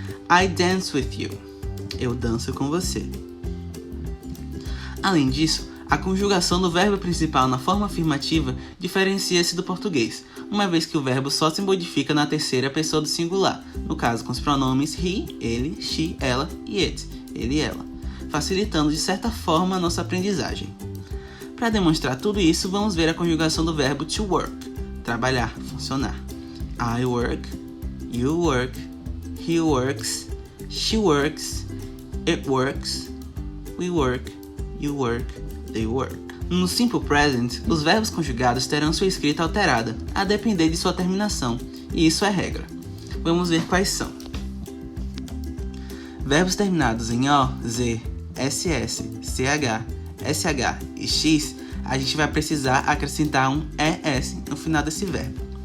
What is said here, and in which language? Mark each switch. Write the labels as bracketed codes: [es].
[en] I dance with you. [pt] Eu danço com você. Além disso, a conjugação do verbo principal na forma afirmativa diferencia-se do português, uma vez que o verbo só se modifica na terceira pessoa do singular, no caso com os pronomes he, ele, she, ela e it, ele e ela, facilitando de certa forma a nossa aprendizagem. Para demonstrar tudo isso, vamos ver a conjugação do verbo to work, trabalhar, funcionar. [en] I work, you work, he works, she works, it works, we work, you work, they work. [pt] No Simple Present, os verbos conjugados terão sua escrita alterada, a depender de sua terminação, e isso é regra. Vamos ver quais são. Verbos terminados em O, Z, SS, CH, SH e X, a gente vai precisar acrescentar um ES no final desse verbo.